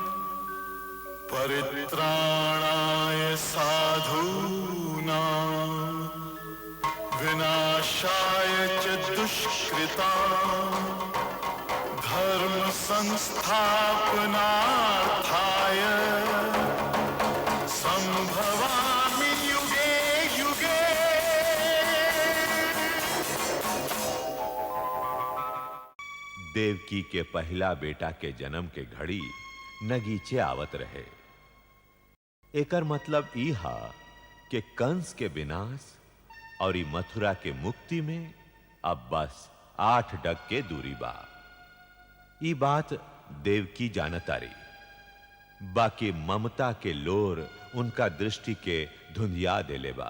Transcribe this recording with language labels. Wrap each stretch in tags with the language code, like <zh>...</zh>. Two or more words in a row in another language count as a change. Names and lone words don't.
<sa>परित्राणाय साधूनां विनाशाय च दुष्कृतां, धर्म संस्थापनार्थाय संभवामि युगे युगे।</sa> <bho>देवकी के पहला बेटा के जन्म के घड़ी नगीचे आवत रहे। एकर मतलब ई हा कि कंस के विनाश और मथुरा के मुक्ति में अब बस 8 डग के दूरी बा। ई बात देवकी जानतारी, बाकी ममता के लोर उनका दृष्टि के धुंधिया देले बा।</bho>